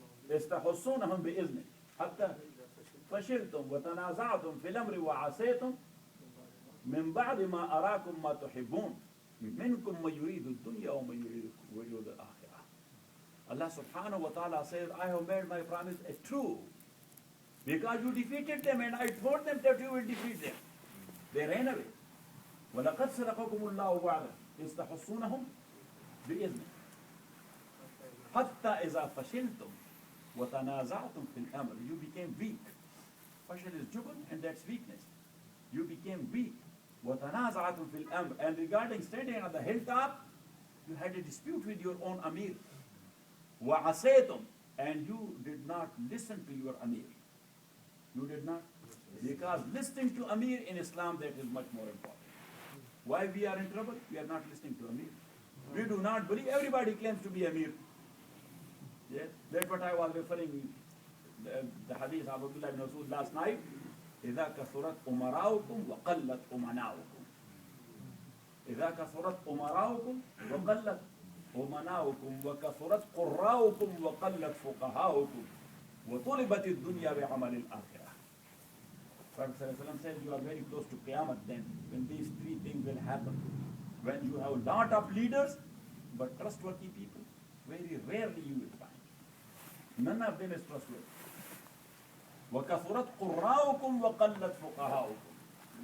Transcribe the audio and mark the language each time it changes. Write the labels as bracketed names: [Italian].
[Arabic] استحصونهم بإذنه حتى فشلتم وتنازعتم في الأمر وعصيتم من بعد ما أراكم ما تحبون منكم من يريد الدنيا ومن يريد الآخرة. [English] Allah subhanahu wa ta'ala says, I have made my promise true because you defeated them and I told them that you will defeat them. They ran away. [Arabic] وَلَقَدْ صَدَقَكُمُ اللَّهُ وَعْدَهُ إِذْ تَحُصُّونَهُم بِإِذْنِهِ حَتَّى إِذَا فَشِلْتُمْ وَتَنَازَعْتُمْ فِي الْأَمْرِ. [English] You became weak. Fashil is jubn and that's weakness. You became weak. [Arabic] وَتَنَازَعْتُمْ فِي الْأَمْرِ. [English] And regarding standing on the hilltop, you had a dispute with your own Amir. [Arabic] وَعَصَيْتُمْ. [English] And you did not listen to your Amir. You did not. Because listening to Amir in Islam, that is much more important. Why we are in trouble? We are not listening to Amir. We do not believe. Everybody claims to be Amir. Yes, that's what I was referring the hadith of Abdullah ibn Mas'ud last night. [Arabic] إذا كثرت أمراؤكم وقلت أمناؤكم. إذا كثرت أمراؤكم وقلت أمناؤكم وكثرت قراؤكم وقلت فقهاؤكم وطلبت الدنيا بعمل الآخرة. [English] Prophet ﷺ said you are very close to Qiyamah then, when these three things will happen. When you have a lot of leaders, but trustworthy people, very rarely you will find. None of them is trustworthy. [Arabic] وَكَثُرَتْ قُرَّاؤُكُمْ وَقَلَّتْ فُقَهَاؤُكُم.